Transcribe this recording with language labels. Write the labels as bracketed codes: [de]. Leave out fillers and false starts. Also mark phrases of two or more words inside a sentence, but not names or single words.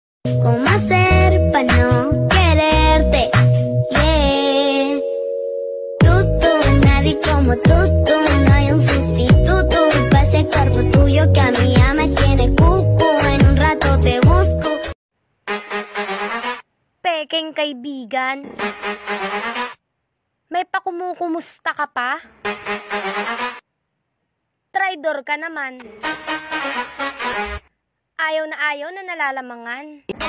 [es] ¿Cómo hacer para no quererte? [en] Yeah. [es] Tú, nadie como tú, no hay un sustituto para ese cuerpo tuyo que a mí ya me tiene cuco. En un rato te busco. [tl] Peking kaibigan, may pakumukumusta ka pa? Traidor ka naman. Ayaw na nalalamangan.